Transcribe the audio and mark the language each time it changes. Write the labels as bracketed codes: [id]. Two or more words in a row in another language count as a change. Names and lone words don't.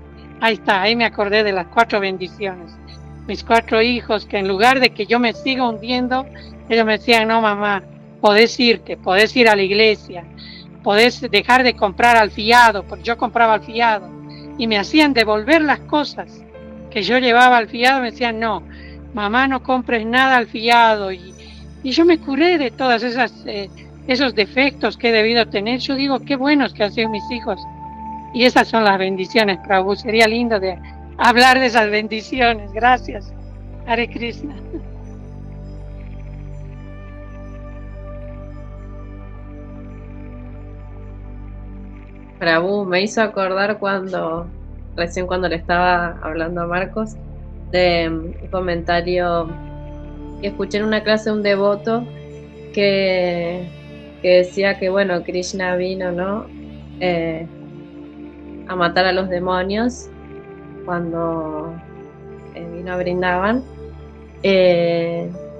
[es] Ahí está, ahí me acordé de las 4 bendiciones. Mis 4 hijos que en lugar de que yo me siga hundiendo, ellos me decían, no mamá, podés irte, podés ir a la iglesia, podés dejar de comprar al fiado, porque yo compraba al fiado, y me hacían devolver las cosas que yo llevaba al fiado, me decían, no, mamá, no compres nada al fiado, y yo me curé de todas esos defectos que he debido tener. Yo digo, qué buenos que han sido mis hijos. Y esas son las bendiciones, Prabhu. Sería lindo de hablar de esas bendiciones. Gracias. [sa] हरे कृष्ण. [es] Prabhu, me hizo acordar recién cuando le estaba hablando a Marcos, de un comentario que escuché en una clase de un devoto que decía que, bueno, Krishna vino, ¿no? A matar a los demonios cuando vino a Vrindavan.